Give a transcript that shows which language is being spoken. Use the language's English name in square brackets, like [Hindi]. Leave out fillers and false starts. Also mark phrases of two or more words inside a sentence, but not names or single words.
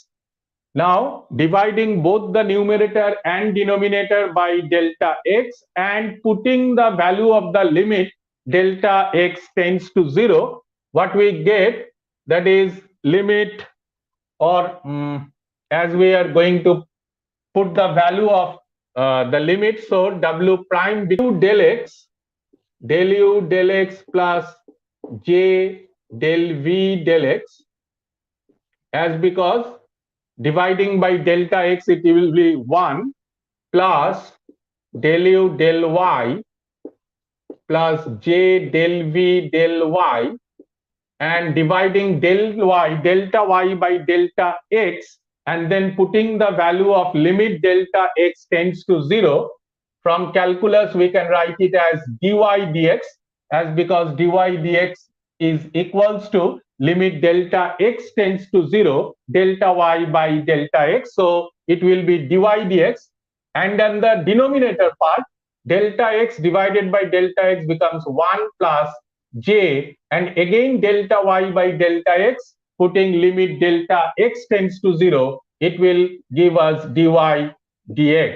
[English] Now dividing both the numerator and denominator by delta x and putting the value of the limit delta x tends to 0, what we get, that is limit, or as we are going to put the value of the limit, so w prime del x, del u del x plus j del v del x, as because dividing by delta x it will be 1 plus del u del y plus j del v del y, and dividing delta y by delta x, and then putting the value of limit delta x tends to 0. From calculus we can write it as dy dx, as because dy dx is equals to limit delta x tends to 0 delta y by delta x, so it will be dy dx, and then the denominator part, delta x divided by delta x becomes 1 plus j, and again delta y by delta x, putting limit delta x tends to 0, it will give us dy dx.